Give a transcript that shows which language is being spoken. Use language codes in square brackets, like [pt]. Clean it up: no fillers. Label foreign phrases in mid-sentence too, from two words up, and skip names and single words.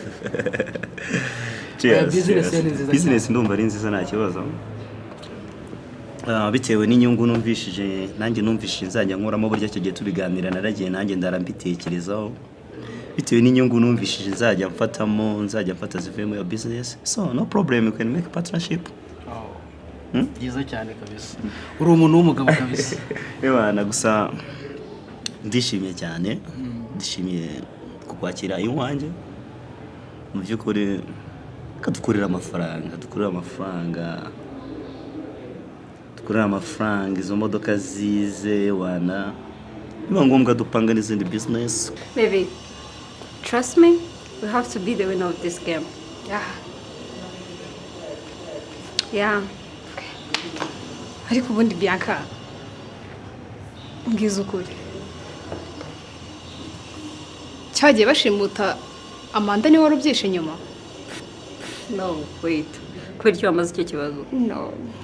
[rw] Business ndumva ari nziza nta kibazo. Bitewe n'inyungu numvishije nanjye numvishije nzajya nkoramo burya cyo gihe tubiganira naragiye nanjye ndarambitekerezaho. Bitewe n'inyungu numvishije nzajya mfata zivuye mu business. [en] So no problem, you can make a partnership. [rw] Byiza cyane kabisa. Uri umuntu w'umugabo kabisa. Ebana gusa ndishimye cyane. Ndishimiye kukwakira iwanjye. Mu byukuri kadukorera amafaranga izo modoka zize wana niba ngombwa dupanga n'izindi business. [en] Baby, trust me, we have to be the winner of this game. Yeah. [rw] Ariko ubundi Bianca ngize ukuri. Cyagiye bashimuta Amanda ni wari ubyishe nyuma. [en] No, wait. [rw] Kubera icyo wamaze icyo kibazo? [en] No.